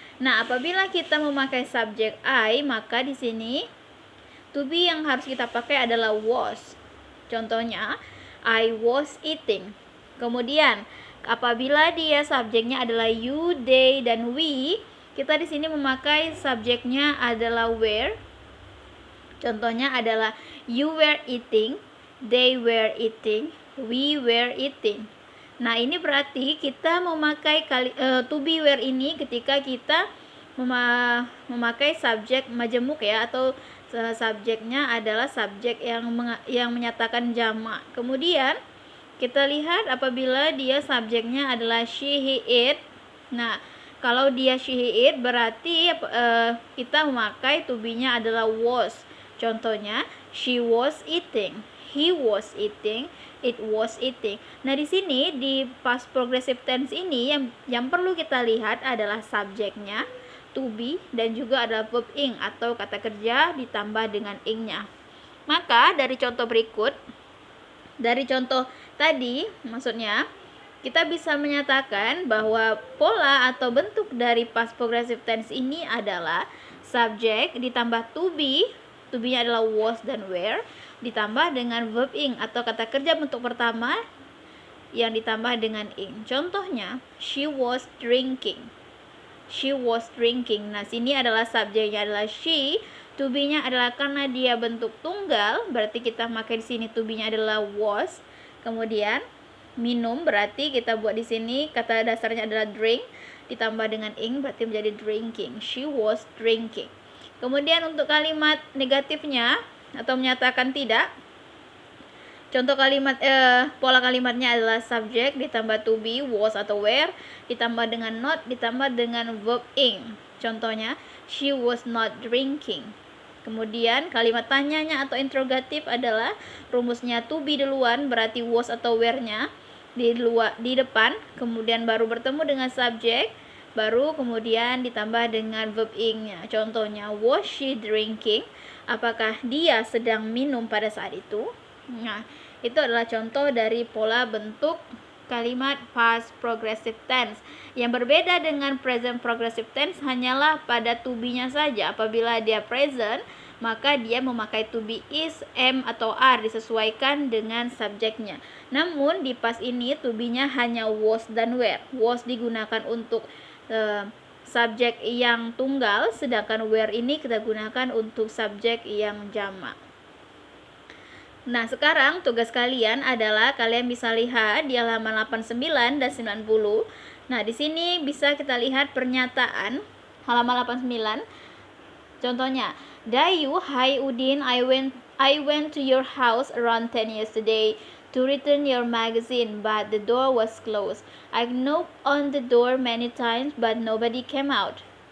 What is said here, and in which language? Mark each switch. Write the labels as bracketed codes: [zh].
[id] Nah, apabila kita memakai subjek I, maka di sini to be yang harus kita pakai adalah was. Contohnya, [en] I was eating. [id] Kemudian, apabila dia subjeknya adalah you, they, dan we, kita di sini memakai subjeknya adalah were. Contohnya adalah [en] you were eating, they were eating, we were eating. [id] Nah, ini berarti kita memakai to be were ini ketika kita memakai subjek majemuk ya, atau subjeknya adalah subjek yang menyatakan jamak. Kemudian kita lihat apabila dia subjeknya adalah she, he, it. Nah, kalau dia she, he, it berarti kita memakai to be-nya adalah was. [en] Contohnya, she was eating, he was eating, it was eating. [id] Nah, di sini di past progressive tense ini yang perlu kita lihat adalah subjeknya, to be, dan juga adalah verb ing atau kata kerja ditambah dengan ing-nya. Maka dari contoh berikut, dari contoh tadi maksudnya kita bisa menyatakan bahwa pola atau bentuk dari past progressive tense ini adalah subjek ditambah to be-nya adalah was dan were, ditambah dengan verb ing atau kata kerja bentuk pertama yang ditambah dengan ing. [en] Contohnya, she was drinking. She was drinking. [id] Nah, sini adalah subjeknya adalah she, to be-nya adalah karena dia bentuk tunggal, berarti kita pakai di sini to be-nya adalah was. Kemudian minum berarti kita buat di sini kata dasarnya adalah drink ditambah dengan ing berarti menjadi drinking. [en] She was drinking. [id] Kemudian untuk kalimat negatifnya atau menyatakan tidak, contoh kalimat pola kalimatnya adalah subjek ditambah to be, was atau were, ditambah dengan not, ditambah dengan verb ing. [en] Contohnya, she was not drinking. [id] Kemudian kalimat tanyanya atau interrogatif adalah rumusnya to be duluan, berarti was atau were-nya di depan, kemudian baru bertemu dengan subjek, baru kemudian ditambah dengan verb ing-nya. [en] Contohnya, was she drinking? [id] Apakah dia sedang minum pada saat itu? Nah, itu adalah contoh dari pola bentuk kalimat past progressive tense. Yang berbeda dengan present progressive tense hanyalah pada to be-nya saja. Apabila dia present, maka dia memakai to be, is, am, atau are disesuaikan dengan subjeknya. Namun di past ini to be-nya hanya was dan were. Was digunakan untuk subjek yang tunggal, sedangkan were ini kita gunakan untuk subjek yang jamak. Nah, sekarang tugas kalian adalah kalian bisa lihat di halaman 89 dan 90. Nah, di sini bisa kita lihat pernyataan halaman 89. [en] Contohnya, Dayu, hi Udin, I went to your house around 10 yesterday to return your magazine, but the door was closed. I knocked on the door many times, but nobody came out.